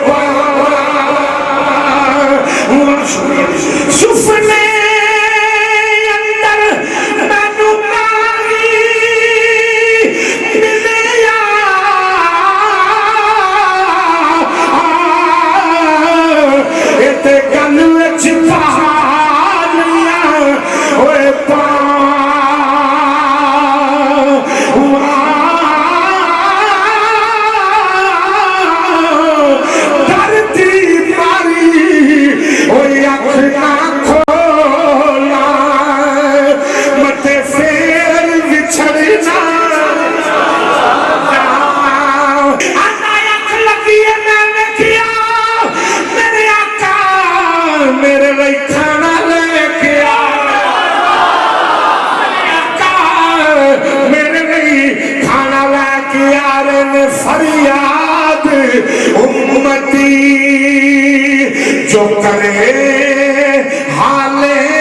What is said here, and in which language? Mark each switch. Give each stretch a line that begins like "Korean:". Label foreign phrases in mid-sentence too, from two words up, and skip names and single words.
Punjabi: سفنے اندر مینوں ماہی ملیا اے تے گل وچ پانیاں اوے دردی ماری اوے اکھ نہ کھولا متے پھر بچھڑنا آندا اکھ لگی ہے میں ویکھیا میرے آقا میرے لئی کھانا لے کے آیا میرے آقا میرے لئی کھانا لے کے آ رہے نے
Urdu: فریاد امتی جو کرے حالے